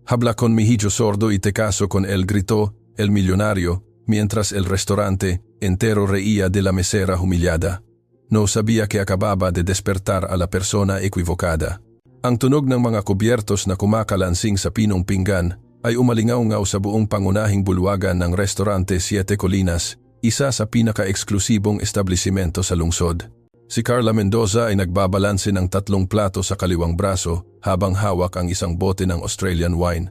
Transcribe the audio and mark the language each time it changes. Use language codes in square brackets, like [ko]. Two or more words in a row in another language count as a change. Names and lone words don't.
[es] Habla con mi hijo sordo y te caso con él, gritó el millonario, mientras el restaurante entero reía de la mesera humillada. No sabía que acababa de despertar a la persona equivocada. [tl] Ang tunog ng mga kubyertos na kumakalansing sa pinong pinggan ay umalingaw-ngaw sa buong pangunahing bulwagan ng Restaurante Siete Colinas, isa sa pinaka-eksklusibong establisimento sa lungsod. Si Carla Mendoza ay nagbabalanse ng 3 plato sa kaliwang braso habang hawak ang isang bote ng [en] Australian wine.